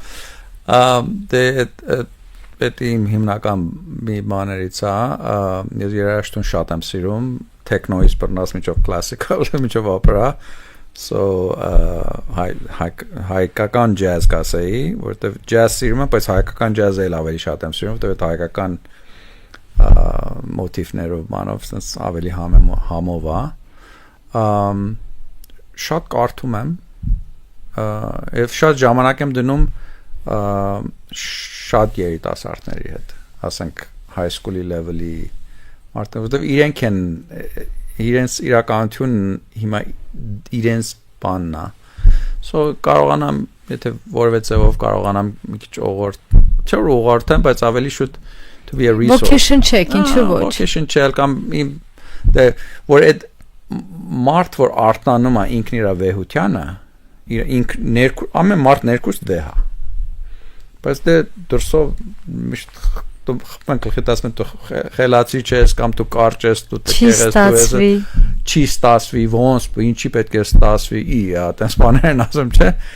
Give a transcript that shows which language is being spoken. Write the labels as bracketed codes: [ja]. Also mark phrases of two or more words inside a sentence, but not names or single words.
[hy] Չէ Դե այդ իմ հիմնական մի բաներից է, ես երաժշտություն շատ եմ սիրում, techno-ից բռնած միջով classical, միջով opera, so հայկական jazz կասեի, որտեվ jazz սիրում եմ, բայց հայկական jazz-ը էլ ավելի շատ եմ սիրում, որտեվ այդ հայկական մոտիվներով բանով ավելի համով է, շատ կարդում եմ, եւ շատ ժամանակ եմ դնում շատ երիտասարդների հետ, ասենք [en] high school- [hy] ի level-ի մարդը, որտեղ իրենք են իրենց իրականությունն հիմա իրենց բանն է, so կարողանամ, եթե որևէ ձևով կարողանամ մի քիչ ուղղորդեմ, բայց ավելի շուտ [en] to be a resource. Vocation check, [hy] ինչու ոչ։ [en] Vocation check [hy] կամ որ այդ մարդ որ արտանում է ինքն իր վեհությանը, ամեն մարդ ներքուս դեհ է։ Բայց դե դրսով միշտ մենք գիտասում դու խելացի չես կամ դու կարճ ես դու տես չի ստացվի ոնց ինչի պետք է ստացվի այտենց բաներն ասում չէ